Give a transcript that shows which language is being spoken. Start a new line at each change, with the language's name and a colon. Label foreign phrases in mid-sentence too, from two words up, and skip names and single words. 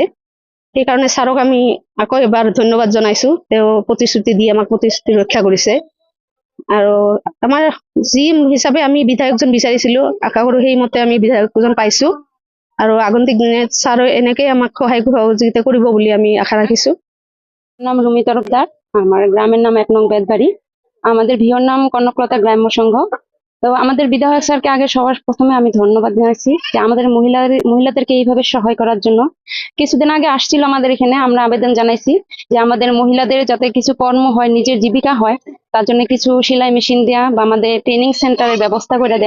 Assamese: সেইকাৰণে ছাৰক আমি আকৌ এবাৰ ধন্যবাদ জনাইছো, তেওঁ প্ৰতিশ্ৰুতি দি আমাক প্ৰতিশ্ৰুতি ৰক্ষা কৰিছে। আৰু আমাৰ যি হিচাপে আমি বিধায়কজন বিচাৰিছিলো, আশা কৰো সেইমতে আমি বিধায়কজন পাইছো আৰু আগন্তুক দিনত ছাৰে এনেকৈ আমাক সহায় সহযোগিতা কৰিব বুলি আমি আশা ৰাখিছো।
Bangla: নাম রুমি তরফদার, আমার গ্রামের নাম ১ নং বেতবাড়ি, আমাদের ভিওর নাম কনকলতা গ্রাম্য সংঘ। তো আমাদের বিধায়ক স্যারকে আগে সবার প্রথমে আমি ধন্যবাদ জানাচ্ছি যে আমাদের মহিলাদেরকে এইভাবে সহায় করার জন্য। কিছুদিন আগে আসছিল আমাদের এখানে, আমরা আবেদন জানাইছি যে আমাদের মহিলাদের যাতে কিছু কর্ম হয়, নিজের জীবিকা হয়, তার জন্য কিছু সেলাই মেশিন দেওয়া বা আমাদের
English: training center
Bangla: ব্যবস্থা করে দেন।